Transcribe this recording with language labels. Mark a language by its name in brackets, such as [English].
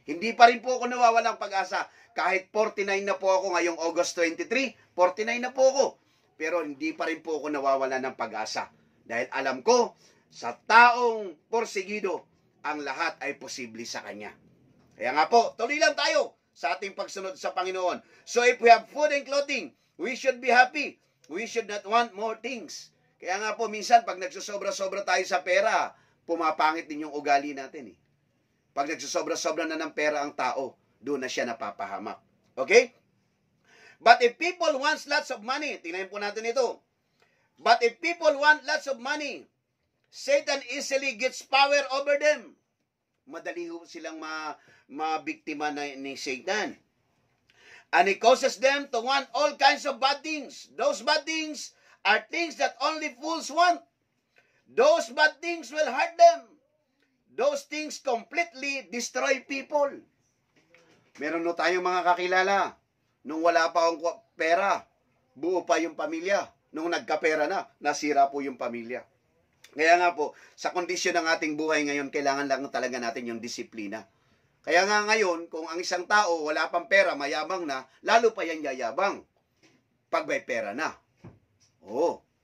[Filipino] Hindi pa rin po ako nawawalang pag-asa. Kahit 49 na po ako ngayong August 23, 49 na po ako. Pero hindi pa rin po ako nawawala ng pag-asa. Dahil alam ko, sa taong porsigido, ang lahat ay posible sa Kanya. Kaya nga po, tuloy lang tayo sa ating pagsunod sa Panginoon. [English] So if we have food and clothing, we should be happy. We should not want more things. [Filipino] Kaya nga po, minsan, pag nagsusobra-sobra tayo sa pera, pumapangit din yung ugali natin. Pag nagsusobra-sobra na ng pera ang tao, doon na siya napapahamak. [English] Okay? But if people want lots of money, [Filipino] tingnan po natin ito. [English] But if people want lots of money, Satan easily gets power over them. [Filipino] Madali silang mabiktima ni Satan. [English] And he causes them to want all kinds of bad things. Those bad things are things that only fools want. Those bad things will hurt them. Those things completely destroy people. [Filipino] Meron no tayong mga kakilala. Nung wala pa akong pera, buo pa yung pamilya. Nung nagkapera na, nasira po yung pamilya. Kaya nga po, sa kondisyon ng ating buhay ngayon, kailangan lang talaga natin yung disiplina. Kaya nga ngayon, kung ang isang tao wala pang pera, mayabang na, lalo pa yan yayabang pag may pera na. Oo.